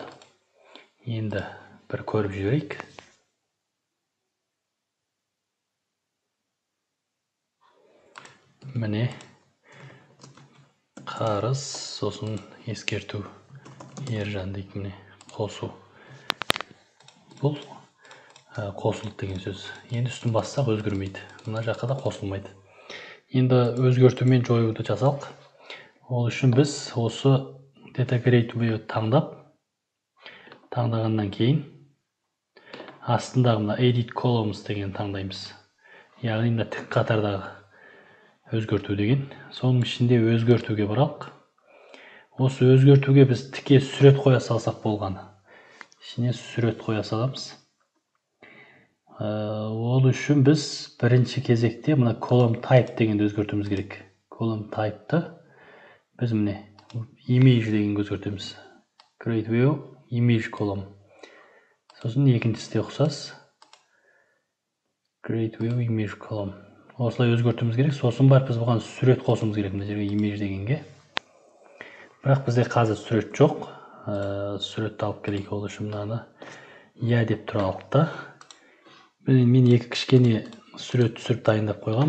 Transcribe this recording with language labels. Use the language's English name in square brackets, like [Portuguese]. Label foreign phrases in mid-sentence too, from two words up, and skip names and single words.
[Kazakh] Енді бір көріп жіберейік. Міне қарыз, сосын ескерту, ержан дейді, міне қосу. Бұл қосылды деген сөз. Енді үстін бассақ өзгермейді. Мына жаққа да қосылмайды. Енді өзгерту мен жоюды жасалық. Ол үшін біз осы [English] data create [Kazakh] таңдағаннан кейін астындағы мына [English] edit columns [Kazakh] деген таңдаймыз. Яғни мына тік қатардағы өзгерту деген. Соның ішінде өзгертуге баралық. Осы өзгертуге біз тіке сурет қоя салсақ болғаны. Ішіне сурет қоя саламыз. Ол үшін біз бірінші кезекте мына [English] column type [Kazakh] дегенді өзгертуіміз керек. [English] Column type'ты [Kazakh] біз міне image дегенге өзгертеміз. [English] Create view image column. [Kazakh] Сосын екіншісі де ұқсас. [English] Create view image column. [Kazakh] Осылай өзгертуіміз керек. Сосын барып біз бұған сурет қосуымыз керек, мына жерге image дегенге. Бірақ бізде қазір сурет жоқ. Суретті алып келейік. Ол үшін мынаны иә деп тұралық та. Мен екі кішкене сурет түсіріп дайындап қойған.